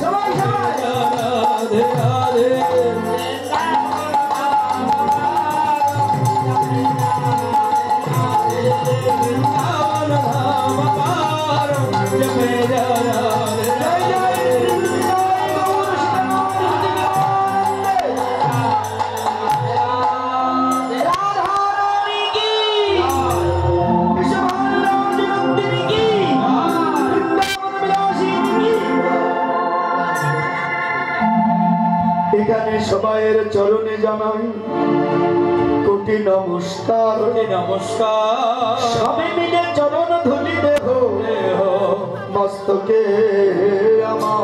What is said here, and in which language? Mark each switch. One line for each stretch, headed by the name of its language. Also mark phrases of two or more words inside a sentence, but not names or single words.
Hindi: राधे राधे, वृंदावन धाम अपार जपे जा राधे राधे, राधा रानी की, विश्वभानु राजनंदिनी की, बृंदावन বিলাসিনী की।
Bangla: এখানে সবাইয়ের চরণে জানাই কোটি নমস্কার। नमस्कार সবে মিলে চরণ ধুলি দেহ हो মস্তকে আমার,